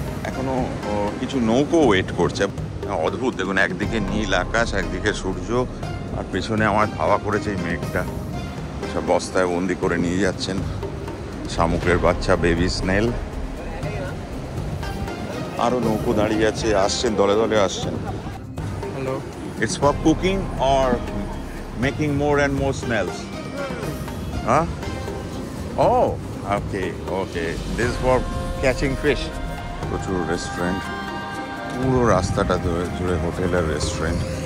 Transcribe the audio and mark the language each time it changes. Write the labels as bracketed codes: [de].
[bn] এখনো কিছু নৌকো ওয়েট করছে। অদ্ভুত, দেখুন, একদিকে নীল আকাশ, একদিকে সূর্য, আর পেছনে আমার ধাওয়া করেছে এই মেঘটা। সব বস্তায় বন্দি করে নিয়ে যাচ্ছেন শামুকের বাচ্চা, বেবি স্নেল। আরও নৌকো দাঁড়িয়ে আছে, আসছেন, দলে দলে আসছেন। [en] Hello. It's for cooking or making more and more snails? Huh? Oh, okay. This is for catching fish. [bn] প্রচুর রেস্টুরেন্ট, পুরো রাস্তাটা জুড়ে হোটেল আর রেস্টুরেন্ট।